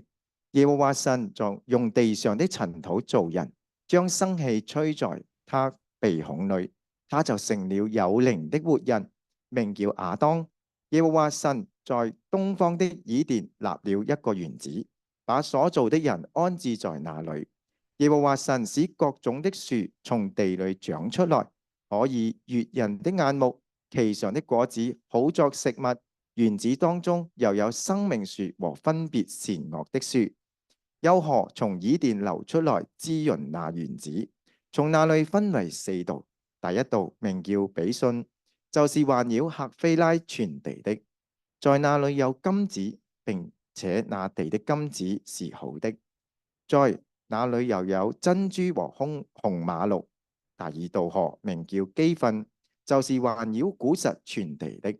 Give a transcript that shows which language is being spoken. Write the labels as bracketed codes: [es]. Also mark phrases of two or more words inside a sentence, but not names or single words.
[zh] 耶和華神就用地上的塵土造人，將生氣吹在他鼻孔裏，他就成了有靈的活人，名叫亞當。耶和華神在東方的以甸立了一個園子，把所造的人安置在那裏。耶和華神使各種的樹從地裏長出來，可以悅人的眼目，其上的果子好作食物。園子當中又有生命樹和分別善惡的樹。有河從以甸流出來，滋潤那園子。從那裏分為4道，第一道名叫比遜，就是環繞客菲拉全地的，在那裏有金子，並且那地的金子是好的。在那裏又有珍珠和紅瑪瑙。第二道河名叫基訓，就是環繞古實全地的。